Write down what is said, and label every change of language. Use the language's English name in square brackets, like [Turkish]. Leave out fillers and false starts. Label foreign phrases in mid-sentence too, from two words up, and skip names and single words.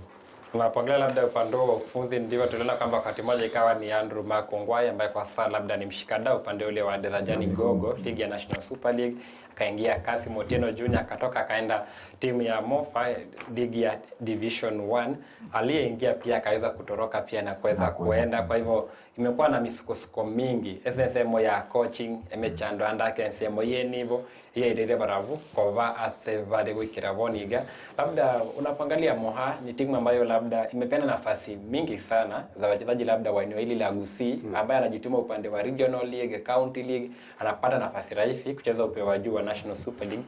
[Swahili] Unapoangalia labda upande wa ukufunzi, ndio tuliona kwamba wakati mmoja ikawa ni Andrew Makongwai ambaye kwa sasa labda ni mshikadau upande ule wa Derajani Gogo, ligi ya National Super League. Akaingia Kassim Otieno Junior, akatoka akaenda timu ya Mofa, ligi ya Division 1. Aliyeingia pia akaweza kutoroka pia na kuweza kuenda. Kwa hivyo imekuwa na misukosuko mingi. [Gusii] SSM ya coaching emechando andake SSM yenivo yeye ile baravu kwa asevade wikira boniga. Labda unapangalia Moha ni timu ambayo labda imepeana nafasi mingi sana za wachezaji labda wa eneo hili la Gusii, ambaye anajituma upande wa Regional League, County League, anapata nafasi rahisi kucheza upeo wa juu wa National Super League.